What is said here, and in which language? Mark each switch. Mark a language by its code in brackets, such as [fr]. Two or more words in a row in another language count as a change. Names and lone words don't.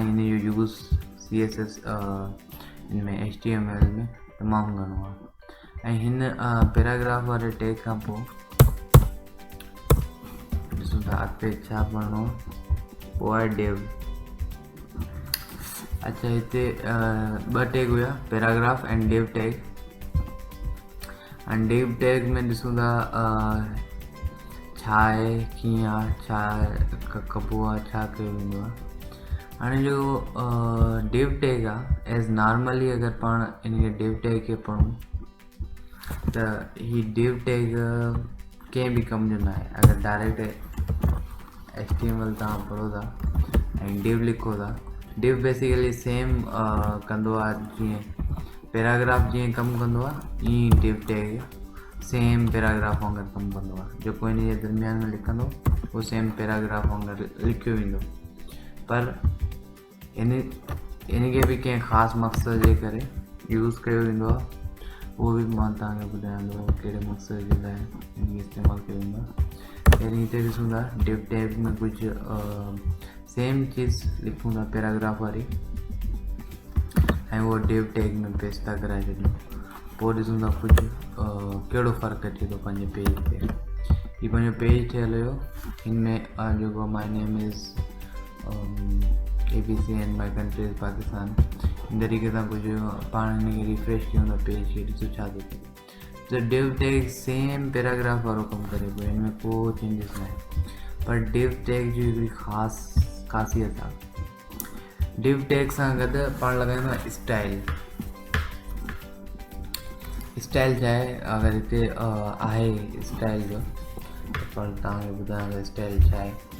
[sd] हिन जो यूज़ CSS हिन में HTML में तमामु घणो आहे। ऐं हिन पैराग्राफ वारे टैग खां पोइ ॾिसूं था अॻिते छा पढ़णो आहे। पोइ आहे डेव। अच्छा, हिते ॿ टैग हुया, [en] paragraph and div tag. and div tag [sd] में ॾिसूं था छा आहे, कीअं आहे, छा कबो आहे, छा कयो वेंदो आहे। हाणे जो डेव टैग आहे, [en] as normally [sd] अगरि पाण इन डेव टैग खे पढ़ूं त ही डेव टैग कंहिं बि कम जो न आहे। अगरि डायरेक्ट HTML तव्हां पढ़ो था ऐं डेव लिखो था, डेव बेसिकली सेम कंदो आहे जीअं पैराग्राफ जीअं कमु कंदो आहे, ईअं डेव टैग सेम पैराग्राफ वांगुरु कमु कंदो आहे। जेको इन जे दरमियान में लिखंदो उहो सेम पैराग्राफ वांगुरु लिखियो वेंदो, पर इनखे बि कंहिं ख़ासि मक़सद जे करे यूज़ कयो वेंदो आहे। उहो बि मां तव्हांखे ॿुधाईंदो कहिड़े मक़सद जे लाइ इनखे इस्तेमालु कयो वेंदो आहे। पहिरीं हिते ॾिसूं था डेव टैग में कुझु सेम चीज़ लिखूं था पैराग्राफ वारी, ऐं उहो डेव टैग में पेस्ट था कराए छॾियूं। पोइ ॾिसूं था कुझु कहिड़ो फ़र्क़ु अचे थो पंहिंजे पेज ते। हीउ पंहिंजो पेज ठहियलु हुयो, हिन में जेको [en] my name is ABC and my country is Pakistan, [sd] इन तरीक़े सां कुझु पाण हिनखे रिफ्रेश कयूं था पेज खे, ॾिसो छा थो थिए। त डेव टैग सेम पैराग्राफ वारो कमु करे पियो, हिन में को चेंजिस न आहे। पर डेव टैग जी हिकिड़ी ख़ासि ख़ासियत आहे, डेव टैग सां गॾु पाण लॻाईंदो आहे स्टाइल। स्टाइल छा आहे, अगरि हिते आहे स्टाइल जो त पाण तव्हांखे ॿुधायां स्टाइल छा आहे।